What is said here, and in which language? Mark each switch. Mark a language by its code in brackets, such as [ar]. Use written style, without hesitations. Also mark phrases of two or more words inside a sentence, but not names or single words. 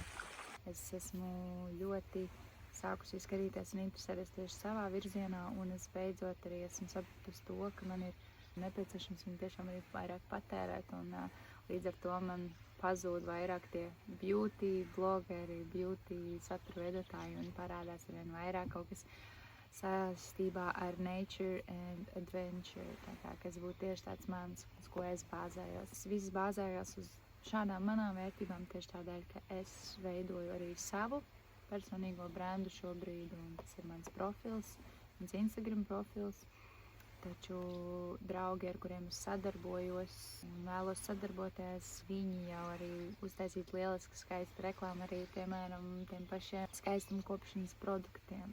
[lv] Es esmu ļoti sākusi skatīties un interesēties tieši savā virzienā, un es beidzot arī esmu sapratusi to, ka man ir nepieciešams viņu tiešām arī vairāk patērēt, un līdz ar to man pazūd vairāk tie beauty blogeri, beauty satura veidotāji, un parādās arvien vairāk kaut kas saistībā ar [en] nature and adventure, [lv] kas būtu tieši tāds mans, uz ko es bāzējos. Es viss bāzējos uz šādām manām vērtībām tieši tādēļ, ka es veidoju arī savu personīgo brendu šobrīd, un tas ir mans profils, mans Instagram profils. Taču draugi, ar kuriem es sadarbojos un vēlos sadarboties, viņi jau arī uztaisīt lielisku skaistu reklāmu arī, piemēram, tiem pašiem skaistumkopšanas produktiem.